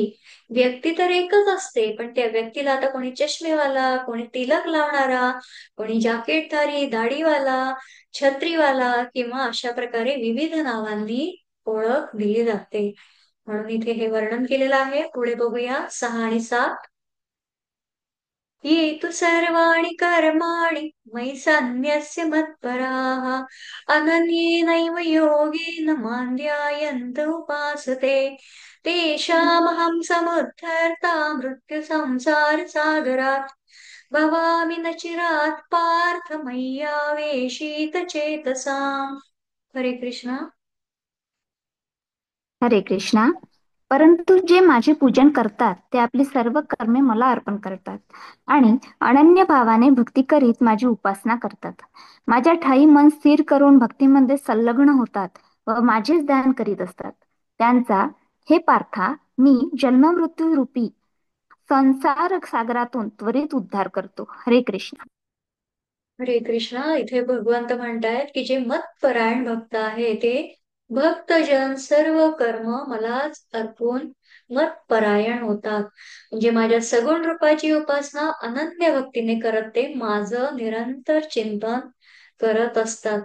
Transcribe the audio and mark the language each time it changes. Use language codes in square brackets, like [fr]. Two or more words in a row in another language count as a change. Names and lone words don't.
[mr] व्यक्ती तर एकच असते, पण त्या व्यक्तीला आता कोणी चष्मेवाला, कोणी तिलक लावणारा, कोणी जाकेटधारी, दाढीवाला, छत्रीवाला किंवा अशा प्रकारे विविध नावांनी ओळख दिली जाते. म्हणून इथे हे वर्णन केलेलं आहे. पुढे बघूया 6 आणि 7. [sa] ये तु सर्वाणि कर्माणि मयि सन्न्यस्य मत्पराः अनन्येनैव योगेन मां ध्यायन्त उपासते तेषामहं समुद्धर्ता मृत्युसंसारसागरात् भवामि न चिरात् पार्थ मय्यावेशित चेतसाम्. [mr] हरे कृष्णा. हरे कृष्णा. परंतु जे माझे पूजन करतात ते आपली सर्व कर्मे मला अर्पण करतात आणि अनन्य भावाने भक्ती करीत माझी उपासना करतात. माझ्या ठायी मन स्थिर करून भक्तीमध्ये संलग्न होतात व माझेच ध्यान करीत असतात. त्यांचा, हे पार्था, मी जन्ममृत्यू रूपी संसार सागरातून त्वरित उद्धार करतो. हरे कृष्ण. हरे कृष्णा. इथे भगवंत म्हणतायत की जे मतपरायण भक्त आहे ते भक्तजन सर्व कर्म मलाच अर्पून मतपरायण होतात. म्हणजे माझ्या सगुण रूपाची उपासना अनन्य भक्तीने करत ते माझं निरंतर चिंतन करत असतात.